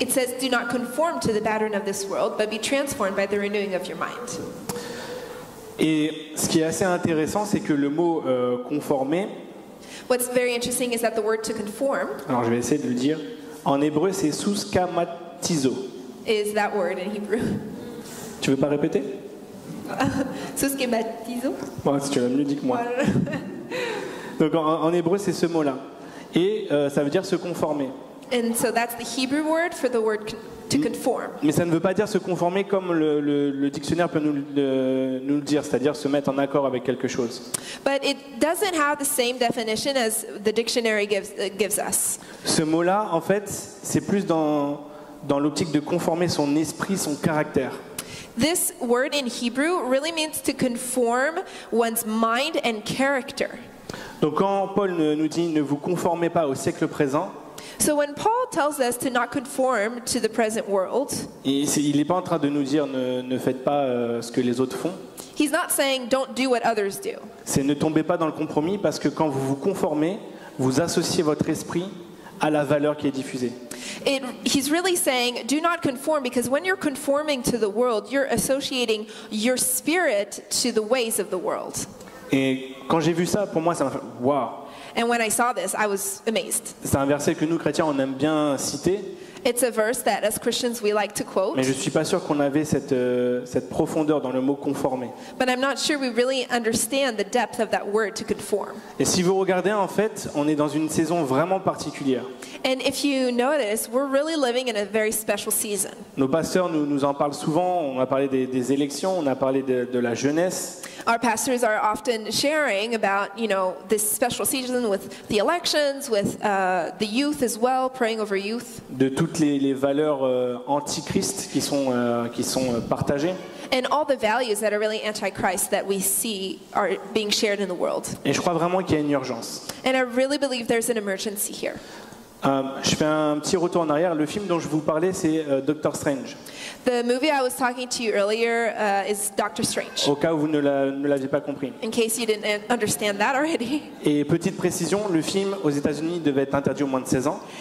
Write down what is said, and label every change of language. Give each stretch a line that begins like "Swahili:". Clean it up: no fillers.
English: it says, "Do not conform to the pattern of this world, but be transformed by the renewing of your mind."
French: Et ce qui est assez intéressant, c'est que le mot conformer,
English: What's very interesting is that the word to conform
French: alors je vais essayer de le dire, en hébreu c'est suskamatizo.
English: is that word in Hebrew.
French: Tu veux pas répéter? Suskematizo. Bon, si tu l'as mieux dit que moi. Donc en hébreu c'est ce mot-là. Et ça veut dire se conformer.
English: And so that's the Hebrew word for the word to conform.
French: Mais ça ne veut pas dire se conformer comme le dictionnaire peut nous le dire, c'est-à-dire se mettre en accord avec quelque chose.
English: But it doesn't have the same definition as the dictionary gives us.
French: Ce mot-là, en fait, c'est plus dans l'optique de conformer son esprit, son caractère.
English: This word in Hebrew really means to conform one's mind and character.
French: Donc quand Paul nous dit ne vous conformez pas au siècle présent,
English: So when Paul tells us to not conform to the present world,
French: il n'est pas en train de nous dire ne faites pas ce que les autres font.
English: he's not saying don't do what others do.
French: C'est ne tombez pas dans le compromis parce que quand vous vous conformez, vous associez votre esprit à la valeur qui est diffusée.
English: He's really saying do not conform because when you're conforming to the world, you're associating your spirit to the ways of the world.
French: Et quand j'ai vu ça, pour moi, ça m'a fait waouh.
English: And when I saw this, I was amazed.
French: C'est un verset que nous, chrétiens, on aime bien citer,
English: It's a verse that as Christians we like to quote,
French: mais je ne suis pas sûr qu'on avait cette profondeur dans le mot conformer.
English: but I'm not sure we really understand the depth of that word to conform.
French: Et si vous regardez, en fait, on est dans une saison vraiment particulière.
English: And if you notice, we're really living in a very special season.
French: Nos pasteurs nous en parlent souvent, on a parlé des élections, on a parlé de la jeunesse.
English: Our pastors are often sharing about, this special season with the elections, with the youth as well, praying over youth,
French: De toutes les valeurs antichrist qui sont partagées.
English: and all the values that are really anti-Christ that we see are being shared in the world.
French: Et je crois vraiment qu'il y a une urgence.
English: And I really believe there's an emergency here.
French: Je fais un petit retour en arrière. Le film dont je vous parlais, c'est Doctor Strange.
English: The movie I was talking to you earlier is Doctor Strange,
French: Au cas où vous ne l'aviez pas compris.
English: in case you didn't understand that already.
French: Et petite précision, le film aux États-Unis devait être interdit aux moins de 16 ans.